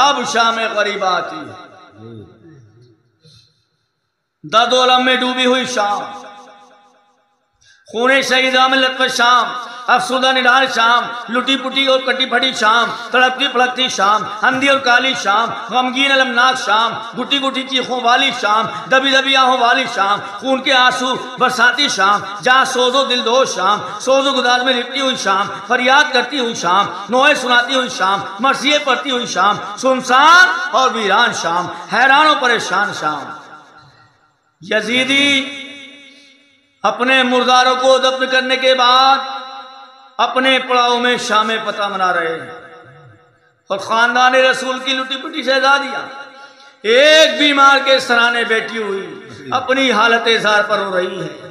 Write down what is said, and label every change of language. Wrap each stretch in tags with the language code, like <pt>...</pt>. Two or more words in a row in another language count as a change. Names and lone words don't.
<ur>اب شام غریبہ آتی ہے، درد و الم میں ڈوبی ہوئی شام، خون شہید لطف شام، افسردہ نڈال شام، لٹی پٹی اور کٹی پھٹی شام، تڑپتی پھڑکتی شام، اندھی اور کالی شام، غمگین المناک شام، گٹی گٹی چیخوں والی شام، دبی دبی آہوں والی شام، خون کے آنسو برساتی شام، جہاں سوز و دل دو شام، سوز و گداز میں لپٹی ہوئی شام، فریاد کرتی ہوئی شام، نوحے سناتی ہوئی شام، مرثیے پڑھتی ہوئی شام، سنسان اور ویران شام، حیران و پریشان شام۔ یزیدی اپنے مرداروں کو دفن کرنے کے بعد اپنے پڑاؤ میں شام پتہ منا رہے ہیں اور خاندان رسول کی لٹی پٹی شہزادیاں ایک بیمار کے سرانے بیٹھی ہوئی اپنی حالت زار پر ہو رہی ہے۔</ur>